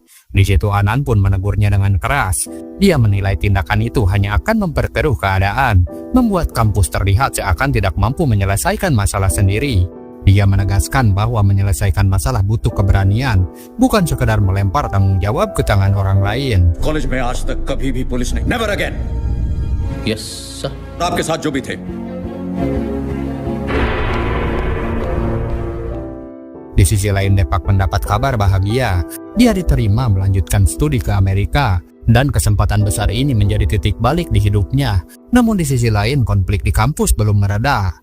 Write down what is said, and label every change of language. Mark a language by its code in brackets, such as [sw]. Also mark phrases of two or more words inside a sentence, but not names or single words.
[id] Di situ Anand pun menegurnya dengan keras. Dia menilai tindakan itu hanya akan memperkeruh keadaan, membuat kampus terlihat seakan tidak mampu menyelesaikan masalah sendiri. Dia menegaskan bahwa menyelesaikan masalah butuh keberanian, bukan sekedar melempar tanggung jawab ke tangan orang lain. [hi] कॉलेज में आज तक कभी भी पुलिस ने [en] never again yes sir. [hi] आपके साथ जो भी थे [id] Di sisi lain Depak mendapat kabar bahagia. Dia diterima melanjutkan studi ke Amerika, dan kesempatan besar ini menjadi titik balik di hidupnya. Namun di sisi lain konflik di kampus belum mereda.